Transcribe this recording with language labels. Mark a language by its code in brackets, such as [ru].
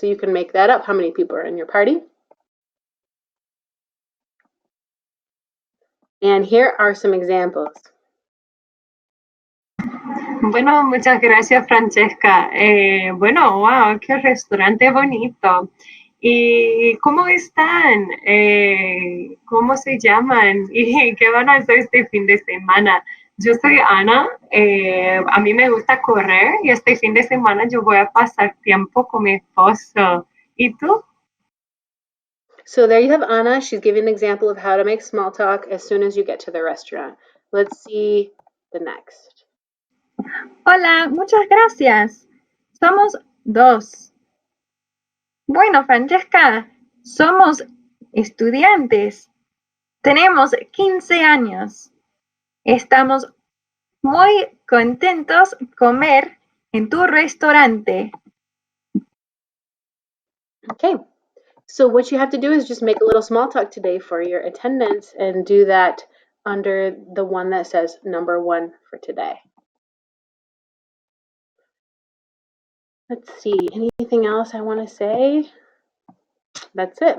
[en] So you can make that up. How many people are in your party? And here are some examples. [es] Bueno, muchas gracias, Francesca. Bueno, wow, qué restaurante bonito. ¿Y cómo están? ¿Cómo se llaman? ¿Y qué van a hacer este fin de semana? Yo soy Ana, a mí me gusta correr y este fin de semana yo voy a pasar tiempo con mi esposo. ¿Y tú? [en] So there you have Anna. She's giving an example of how to make small talk as soon as you get to the restaurant. Let's see the next. [es] Hola, muchas gracias. Somos dos. Bueno, Francesca, somos estudiantes. Tenemos 15 años. Estamos muy contentos comer en tu restaurante. [en] Okay, so what you have to do is just make a little small talk today for your attendance and do that under the one that says number 1 for today. Let's see, anything else I want to say? That's it.